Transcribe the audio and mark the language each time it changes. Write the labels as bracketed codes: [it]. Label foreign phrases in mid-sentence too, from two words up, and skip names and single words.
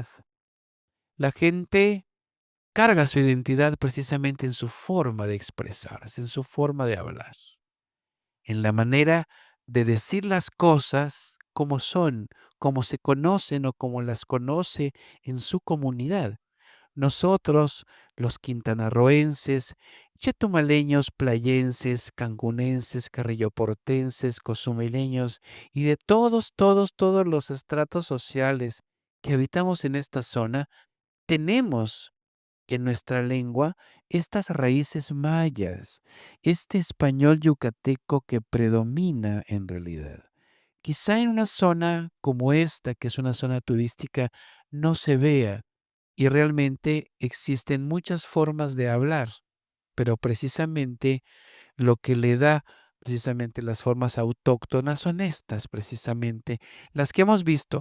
[es] La gente carga su identidad precisamente en su forma de expresarse, en su forma de hablar, en la manera de decir las cosas como son, como se conocen o como las conoce en su comunidad. Nosotros, los quintanarroenses, chetumaleños, playenses, cancunenses, carrilloportenses, cozumeleños y de todos los estratos sociales que habitamos en esta zona, tenemos en nuestra lengua estas raíces mayas, este español yucateco que predomina en realidad. Quizá en una zona como esta, que es una zona turística, no se vea y realmente existen muchas formas de hablar, pero precisamente lo que le da precisamente las formas autóctonas son estas, precisamente las que hemos visto.